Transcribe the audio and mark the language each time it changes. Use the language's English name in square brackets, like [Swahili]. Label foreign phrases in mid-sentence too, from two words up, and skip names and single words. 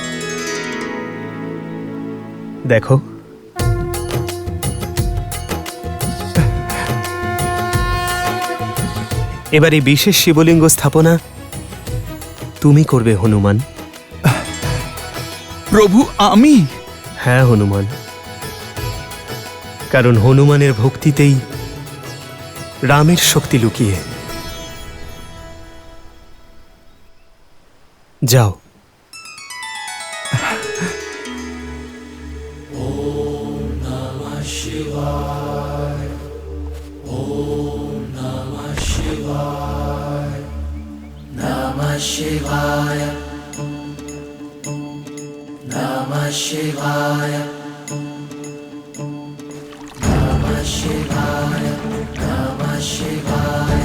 [Bangla] দেখো, এবার এই বিশেষ শিবলিঙ্গ স্থাপনা তুমি করবে হনুমান। প্রভু, আমি? হ্যাঁ হনুমান, কারণ হনুমানের ভক্তিতেই রামের শক্তি লুকিয়ে। যাও। [Sanskrit] नमः शिवाय, नमः शिवाय, नमः शिवाय, नमः शिवाय,